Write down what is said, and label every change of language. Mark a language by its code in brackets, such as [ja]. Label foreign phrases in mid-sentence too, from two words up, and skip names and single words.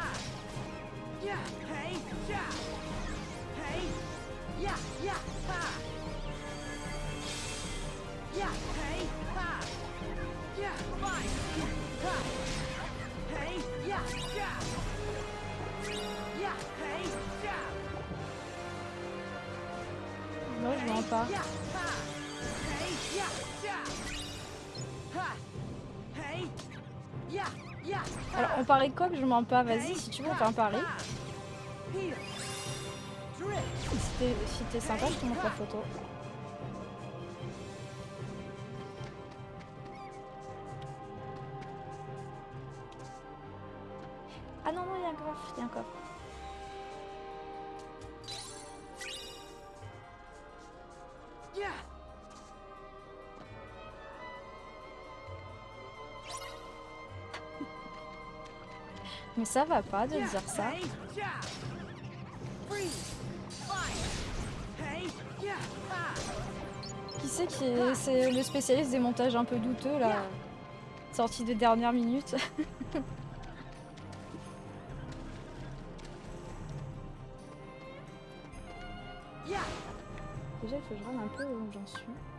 [fr] Yeah, hey, yeah! Hey! Yeah, yeah, ha! Yeah, hey, ha! Yeah, fine! Ha! Hey, yeah, yeah! Yeah, hey, yeah! Non, je mens pas. Yeah, ha! Hey, yeah, yeah! Ha! Hey! Yeah, yeah, ha! Alors, on parie quoi que je mens pas? Vas-y, si tu veux, on fait un pari. [en] Here! Drift! [fr] Si t'es sympa, je te montre la photo. Ah non, non, il y a un coffre, il y a un coffre. Yeah! Mais ça va pas de Yeah, dire ça. [en] hey, yeah! Freeze! Fire! Hey, yeah, ha! [fr] Qui c'est c'est le spécialiste des montages un peu douteux là, sorti de dernière minute. Yeah! Déjà, il faut que je regarde un peu où j'en suis.